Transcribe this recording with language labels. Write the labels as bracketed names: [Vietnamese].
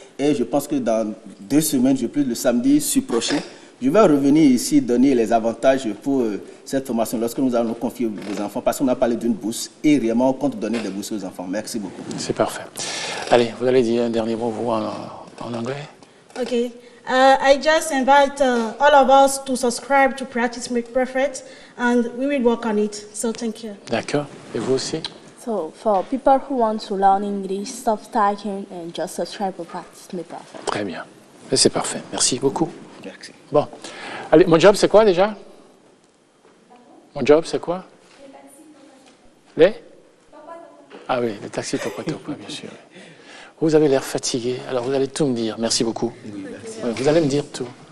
[French] Et je pense que dans 2 semaines, le samedi prochain, je vais revenir ici donner les avantages pour cette formation lorsque nous allons confier vos enfants, parce qu'on a parlé d'une bourse et réellement on compte donner des bourses aux enfants. Merci beaucoup. C'est parfait. Allez, vous allez dire un dernier mot, vous, en anglais? [English] Okay. I just invite all of us to subscribe to Practice Make Perfect, and we will work on it. So thank you. [French] D'accord. Et vous aussi? [English] So for people who want to learn English, stop studying and just subscribe to Practice Make Perfect. [French] Très bien. C'est parfait. Merci beaucoup. Merci. Bon. Allez, mon job, c'est quoi déjà? Mon job, c'est quoi? Les? Ah oui, les taxis Topa, bien sûr. Vous avez l'air fatigué, alors vous allez tout me dire. Merci beaucoup. Oui, merci. Vous allez me dire tout.